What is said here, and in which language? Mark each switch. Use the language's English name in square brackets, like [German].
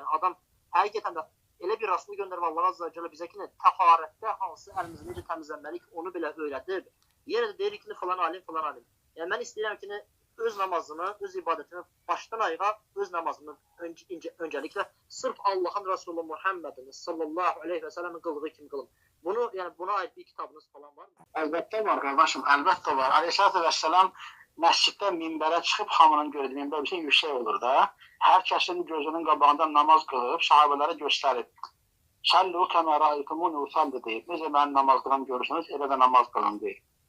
[Azerbaijani] Yəni adam həqiqətən də elə bir Rasulü göndərib Allah Azza və Cəllə bizə ki, təharətdə hansı əlimizi necə təmizlənməliyik, onu belə öyrədir. Yenə də deyirik ki, falan alim, falan alim. Yəni mən istəyirəm ki, öz namazımı, öz ibadətimi başdan ayağa öz namazımı öncəliklə sırf Allahın Rasulü Muhammedin sallallahu aleyhi və səlləmin qıldığı kimi qılım. Bunu, yəni buna aid bir kitabınız falan var mı? Əlbəttə var, qardaşım, əlbəttə var. Aleyhissalatu vəssalam məsciddə minbərə çıxıb hamının gördüyü minbər bir şey yüksək olur da. Hər kəsin gözünün qabağında namaz qılıb, sahabələrə göstərib. [Arabic] Sallu kəmə rəaytumuni usalli [Azerbaijani] deyib. Necə mənim namaz qılan görürsünüz, elə də namaz qılın deyib.